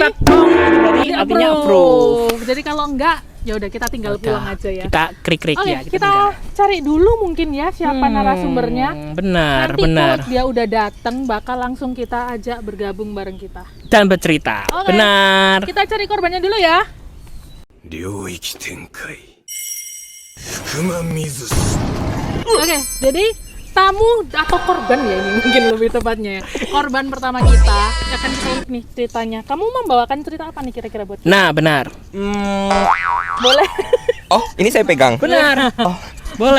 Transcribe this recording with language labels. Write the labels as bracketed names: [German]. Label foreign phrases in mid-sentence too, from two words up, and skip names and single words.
[Indonesian] kita gong itu berarti artinya approve. Jadi kalau enggak ya udah kita tinggal pulang aja ya. Kita krik-krik Oke, ya. kita cari dulu mungkin ya siapa narasumbernya. Benar, Nanti benar. kalau dia udah datang bakal langsung kita ajak bergabung bareng kita. Dan bercerita. Oke. Benar. Kita cari korbannya dulu ya. [Japanese] 領域展開福間水氏 [Indonesian] Oke, jadi tamu atau korban ya ini mungkin lebih tepatnya ya. Korban pertama kita akan kita ulik nih ceritanya. Kamu membawakan cerita apa nih kira-kira buat? Nah, benar. Boleh. Oh, ini saya pegang. Benar. Boleh.